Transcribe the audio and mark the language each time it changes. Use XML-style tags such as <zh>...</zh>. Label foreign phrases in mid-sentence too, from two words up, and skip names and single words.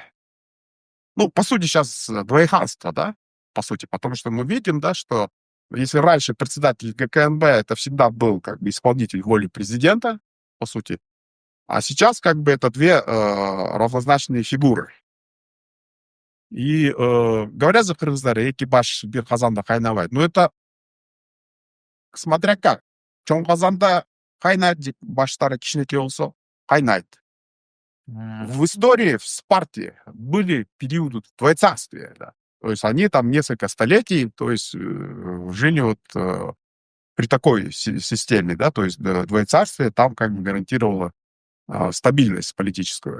<ru>Ну, по сути, сейчас двоеханство, да, по сути, потому что мы видим, да, что если раньше председатель ГКНБ это всегда был как бы исполнитель воли президента, по сути, а сейчас как бы это две равнозначные фигуры. И говорят за</ru> <ky>Кыргыздар, экипаж бир казанда кайнабайт.</ky> <ru>Ну, это смотря как.</ru> <ky>Чоң казанда кайнайт деп баштары кичинекей болсо кайнайт.</ky> <ru>В истории, в Спарте были периоды двоецарствия, да. То есть они там несколько столетий, то есть жили вот при такой системе, да, то есть двоецарствие там как бы гарантировало стабильность политическую.</ru>